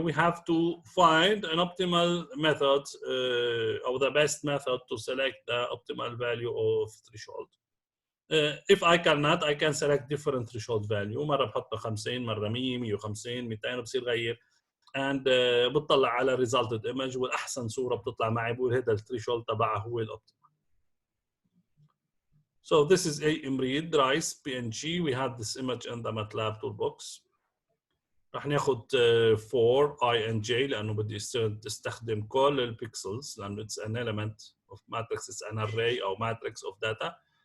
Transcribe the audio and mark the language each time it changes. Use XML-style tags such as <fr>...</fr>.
<en>We have to find an optimal method or the best method to select the optimal value of threshold. If I cannot, I can select different threshold value.</en> <ar>مرة بحط 50 مرة 100 150 200 بصير غير and بتطلع على resulted image والأحسن صورة بتطلع معي بقول هذا الثريشولد تبعها هو الأوبتيمال.</ar> <en>So this is a Imreed Rice PNG. We have this image in the MATLAB toolbox.</en> <ar>رح ناخد 4 I and J لأنه بدي استخدم كل البيكسلز لأنه it's an element of matrix, it's an array أو matrix of data.</ar>